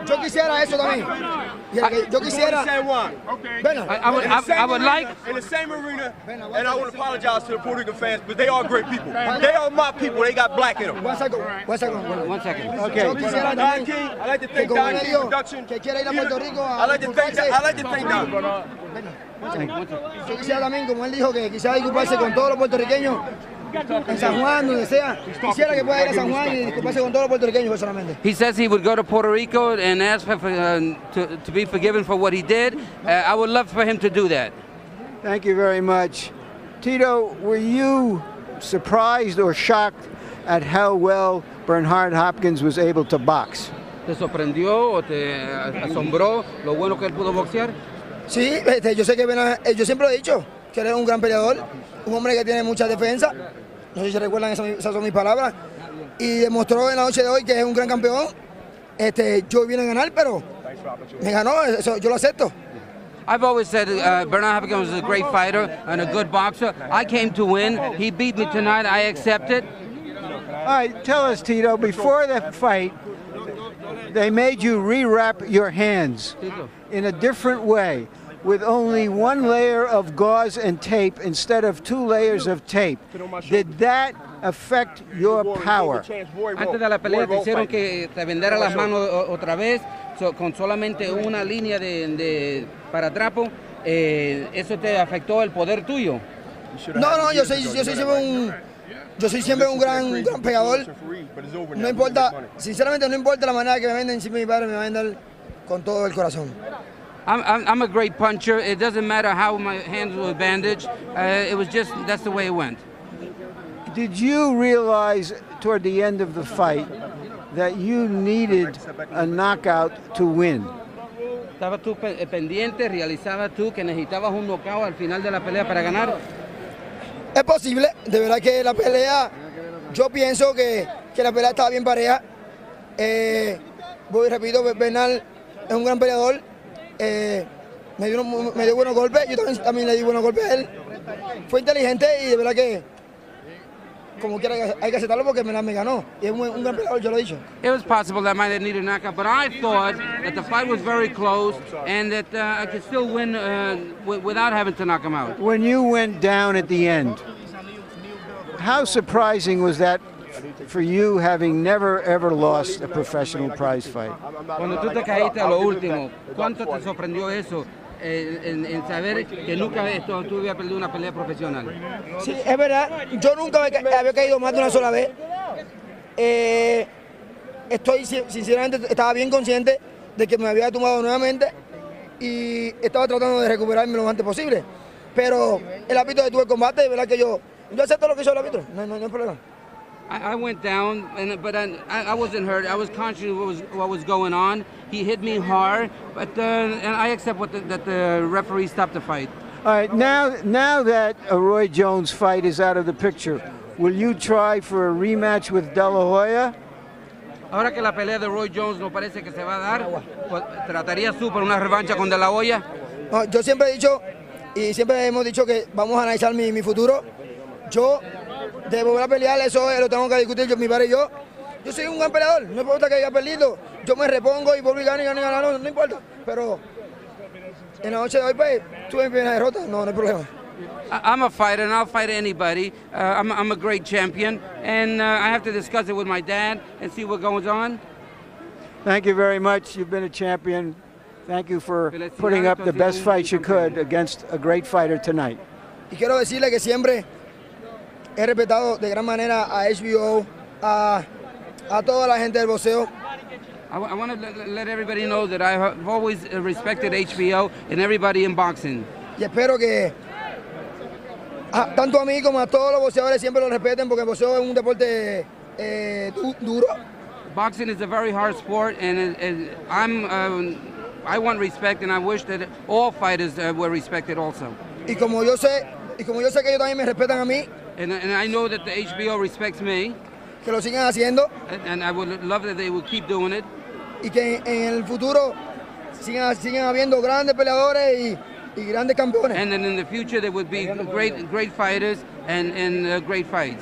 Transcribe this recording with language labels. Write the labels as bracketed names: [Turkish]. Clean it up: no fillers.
[Spanish] Yo quisiera eso también. Yo quisiera. San Juan. [English] I would like. In the same arena, and I want to apologize to the Puerto Rican fans, but they are great people. They are my people. They got black in them. One second. Okay. [Spanish] Yo quisiera [English] Don King, I like to thank Don King Production. [Spanish] Que quiere ir a Puerto Rico. [English] I like to thank Don. [Spanish] Yo quisiera también, como él dijo, que quisiera disculparse con todos los puertorriqueños en San Juan, donde sea. Quisiera que pueda ir a San Juan y disculparse con todos los puertorriqueños personalmente. [English] He says he would go to Puerto Rico and ask to be forgiven for what he did. I would love for him to do that. Thank you very much. Tito, were you surprised or shocked at how well Bernard Hopkins was able to box? [Spanish] ¿Te sorprendió o te asombró lo bueno que él pudo boxear? Sí, yo sé que yo siempre lo he dicho, que él es un gran peleador, un hombre que tiene mucha defensa. No sé si se recuerdan, esas son mis palabras. Y demostró en la noche de hoy que es un gran campeón. Yo vine a ganar, pero me ganó, eso yo lo acepto. [English] I've always said Bernard Hopkins was a great fighter and a good boxer. I came to win. He beat me tonight. I accept it. All right, tell us, Tito, before the fight, they made you rewrap your hands in a different way, with only one layer of gauze and tape instead of 2 layers of tape. Did that affect your power? [Spanish] Antes de la pelea te hicieron que te vendara las manos otra vez con solamente una línea de paratrapo. ¿Eso te afectó el poder tuyo? No, yo soy siempre un gran pegador. No importa, sinceramente no importa la manera que me venden, si mi padre me va a vender con todo el corazón. [English] I'm a great puncher. It doesn't matter how my hands were bandaged. It was just, that's the way it went. Did you realize toward the end of the fight that you needed a knockout to win? [Spanish] ¿Estabas tú pendiente, realizabas tú que necesitabas un knockout al final de la pelea para ganar? Es posible, de verdad que la pelea, yo pienso que la pelea estaba bien pareja. Voy y repito, Bernal es un gran peleador. Me dio buenos golpes, yo también le di buenos golpes a él. Fue inteligente y de verdad que como quiera hay que aceptarlo porque me ganó. Y es un gran peleador, yo lo he dicho. [English] It was possible that I might have needed a knockout, but I thought that the fight was very close and that I could still win without having to knock him out. When you went down at the end, how surprising was that for you, having never ever lost a professional prize fight? [Spanish] Cuando tú te caíste a lo último, ¿cuánto te sorprendió eso? En saber que nunca tú habías perdido una pelea profesional. Sí, es verdad, yo nunca había caído más de una sola vez. Sinceramente, estaba bien consciente de que me había tumbado nuevamente y estaba tratando de recuperarme lo antes posible. Pero el árbitro detuvo el combate, de verdad que yo acepto lo que hizo el árbitro, no hay problema. [English] I went down, but I wasn't hurt. I was conscious of what was going on. He hit me hard, but and I accept that the referee stopped the fight. All right, now that a Roy Jones fight is out of the picture, will you try for a rematch with De La Hoya? [Spanish] Ahora que la pelea de Roy Jones no parece que se va a dar, pues, ¿tratarías tú por una revancha con De La Hoya? No, yo siempre he dicho, y siempre hemos dicho que vamos a analizar mi futuro. Yo, de volver a pelear, eso lo tengo que discutir mi padre y yo. Yo soy un gran peleador, no importa que haya perdido. Yo me repongo y vuelvo y gano, no importa. Pero en la noche de hoy, pues, tuve mi primera derrota, no hay problema. [English] I'm a fighter, and I'll fight anybody. I'm a great champion, and I have to discuss it with my dad and see what goes on. Thank you very much. You've been a champion. Thank you for putting up the best fight you could against a great fighter tonight. [Spanish] Y quiero decirle que siempre he respetado de gran manera a HBO, a toda la gente del boxeo. [English] I want to let everybody know that I have always respected HBO and everybody in boxing. [Spanish] Y espero que tanto a mí como a todos los boxeadores siempre lo respeten porque el boxeo es un deporte duro. [English] Boxing is a very hard sport, and I want respect, and I wish that all fighters were respected also. [Spanish] Y como yo sé que ellos también me respetan a mí. [English] And I know that the HBO respects me. [Spanish] Que lo sigan haciendo. [English] And I would love that they would keep doing it. [Spanish] Y que en el futuro sigan habiendo grandes peleadores y grandes campeones. [English] And then in the future there would be great fighters and great fights.